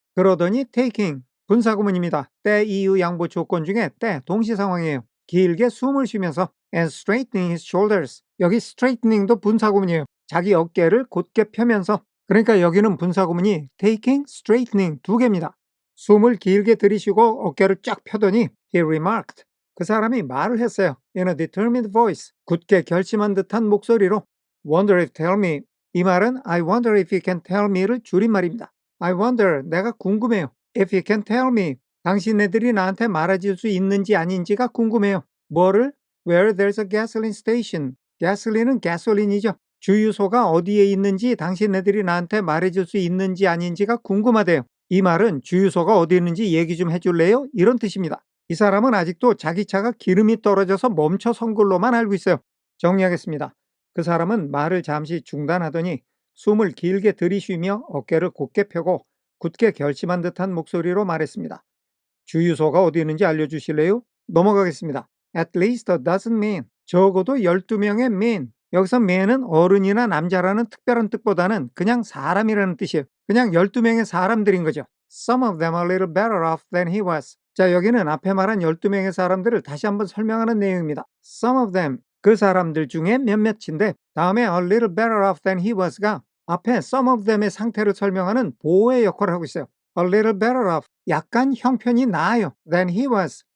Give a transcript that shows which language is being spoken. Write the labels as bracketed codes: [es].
[ko] 그러더니 taking. 분사구문입니다. 때, 이유, 양보 조건 중에 때, 동시 상황이에요. 길게 숨을 쉬면서 [en] and straightening his shoulders. [ko] 여기 straightening,도 분사구문이에요. 자기 어깨를 곧게 펴면서. 그러니까 여기는 분사구문이 taking, straightening 두 개입니다. 숨을 길게 들이쉬고 어깨를 쫙 펴더니 [en] he remarked. [ko] 그 사람이 말을 했어요. [en] In a determined voice. [ko] 굳게 결심한 듯한 목소리로 [en] wonder if tell me. [ko] 이 말은 [en] I wonder if you can tell me [ko] 를 줄임말입니다. [en] I wonder, [ko] 내가 궁금해요. [en] If you can tell me. [ko] 당신네들이 나한테 말해줄 수 있는지 아닌지가 궁금해요. 뭐를? [en] Where there's a gasoline station. [ko] 가솔린은 가솔린이죠. 주유소가 어디에 있는지 당신네들이 나한테 말해줄 수 있는지 아닌지가 궁금하대요. 이 말은 주유소가 어디 있는지 얘기 좀 해줄래요? 이런 뜻입니다. 이 사람은 아직도 자기 차가 기름이 떨어져서 멈춰 선 걸로만 알고 있어요. 정리하겠습니다. 그 사람은 말을 잠시 중단하더니 숨을 길게 들이쉬며 어깨를 곧게 펴고 굳게 결심한 듯한 목소리로 말했습니다. 주유소가 어디 있는지 알려주실래요? 넘어가겠습니다. [en] At least a dozen men. [ko] 적어도 12명의 [en] men. [ko] 여기서 men은 어른이나 남자라는 특별한 뜻보다는 그냥 사람이라는 뜻이에요. 그냥 12명의 사람들인 거죠. [en] Some of them are a little better off than he was. [ko] 자, 여기는 앞에 말한 12명의 사람들을 다시 한번 설명하는 내용입니다. [en] Some of them. [ko] 그 사람들 중에 몇몇인데 다음에 [en] a little better off than he was [ko] 가 앞에 [en] some of them [ko] 의 상태를 설명하는 보호의 역할을 하고 있어요. [en] A little better off. [ko] 약간 형편이 나아요. [en] than he was.